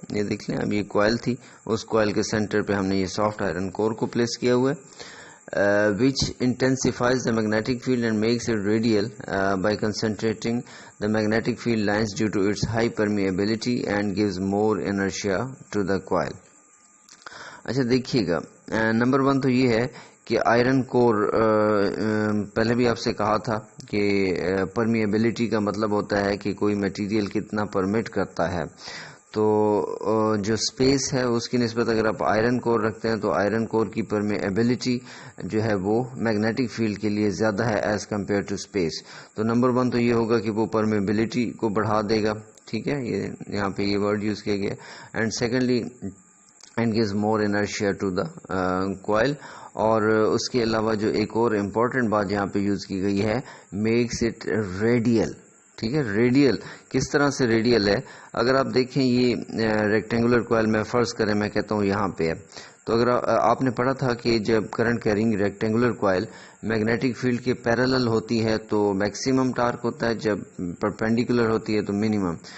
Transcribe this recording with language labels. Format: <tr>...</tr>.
<ur>یہ دیکھ لیں، اب یہ کوائل تھی، اس کوائل کے سینٹر پہ ہم نے یہ سافٹ آئرن کور کو پلیس کیا ہوا ہے،</ur> <en>which intensifies the magnetic field and makes it radial by concentrating the magnetic field lines due to its high permeability and gives more inertia to the coil.</en> <ur>اچھا دیکھیے گا، نمبر 1 تو یہ ہے کہ آئرن کور، پہلے بھی آپ سے کہا تھا کہ پرمیبلٹی کا مطلب ہوتا ہے کہ کوئی میٹیریل کتنا پرمٹ کرتا ہے. تو جو سپیس ہے اس کی نسبت اگر آپ آئرن کور رکھتے ہیں تو آئرن کور کی پرمیبلٹی جو ہے وہ میگنیٹک فیلڈ کے لیے زیادہ ہے</ur> <en>As compare to space.</en> <ur>تو نمبر 1 تو یہ ہوگا کہ وہ پرمیبلٹی کو بڑھا دے گا. ٹھیک ہے، یہ یہاں پہ یہ ورڈ یوز کیا گیا.</ur> <en>And secondly and gives more inertia to the coil.</en> <ur>اور اس کے علاوہ جو ایک اور امپورٹنٹ بات یہاں پہ یوز کی گئی ہے،</ur> <en>makes it radial.</en> <ur>ٹھیک ہے، ریڈیل کس طرح سے ریڈیل ہے؟ اگر آپ دیکھیں یہ ریکٹینگولر کوائل میں فرض کریں میں کہتا ہوں یہاں پہ ہے، تو اگر آپ نے پڑھا تھا کہ جب current carrying rectangular coil magnetic field کے پیرالل ہوتی ہے تو میکسیمم ٹارک ہوتا ہے، جب پرپینڈیکولر ہوتی ہے تو منیمم.</ur>